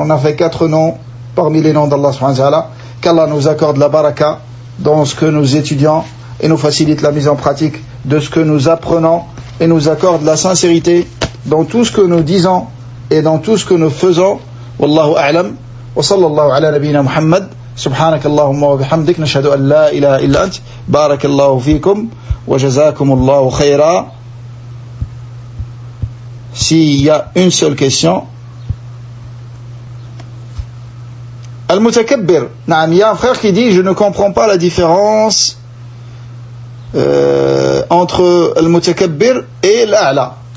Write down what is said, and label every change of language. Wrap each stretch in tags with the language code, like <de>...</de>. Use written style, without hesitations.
<fr>On a fait 4 noms parmi les noms d'Allah subhanahu wa ta'ala. Qu'Allah nous accorde la baraka dans ce que nous étudions et nous facilite la mise en pratique de ce que nous apprenons et nous accorde la sincérité dans tout ce que nous disons et dans tout ce que nous faisons.</fr> <ar>Wallahu a'lam. Wa sallallahu ala nabiyyina Muhammad. سبحانك اللهم وبحمدك نشهد أن لا إله إلا أنت بارك الله فيكم وجزاكم الله خيرا.</ar> <fr>S'il y a une seule question. Al-Mutakabbir. Il y a un frère qui dit je ne comprends pas la différence entre Al-Mutakabbir et l'A'la.</fr>